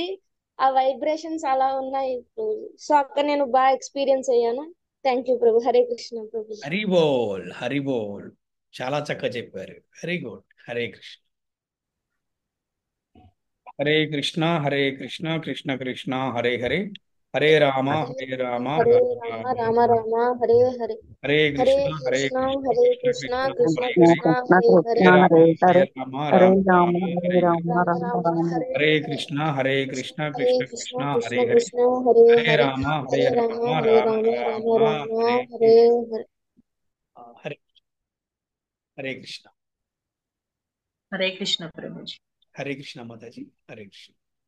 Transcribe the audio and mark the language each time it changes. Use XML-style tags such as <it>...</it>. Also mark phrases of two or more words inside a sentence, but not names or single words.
<te>ఆ వైబ్రేషన్స్ అలా ఉన్నాయి. సో అక్కడ నేను బాగా ఎక్స్పీరియన్స్ అయ్యాను.</te> <en>thank you</en> <te>ప్రభు. హరే కృష్ణ ప్రభు. హరి బోల్. హరి బోల్. చాలా చక్కగా చెప్పారు.</te> <en>very good.</en> <te>హరే కృష్ణ. హరే కృష్ణ. హరే కృష్ణ. కృష్ణ కృష్ణ హరే హరే. హరే రామ హరే రామ హరే రామ రామ రామ హరే హరే. హరే హరే కృష్ణ. హరే కృష్ణ కృష్ణ. హరే కృష్ణ కృష్ణ కృష్ణ కృష్ణ హరే కృష్ణ హరే. హరే హరే. హరే రామ హరే రామ రామ రామ హరే హరే రామ హరే. రామ రామ హరే కృష్ణ. హరే కృష్ణ. హరే కృష్ణ కృష్ణ కృష్ణ కృష్ణ హరే హరే. కృష్ణ హరే హరే హరే. రామ హరే హరే రామ రామ హరే రామ రామ రామ రామ రామ హరే హరే హరే. హరే. హరే కృష్ణ. హరే కృష్ణ ప్రభుజీ. హరే కృష్ణ మాతాజీ. హరే కృష్ణ.</te>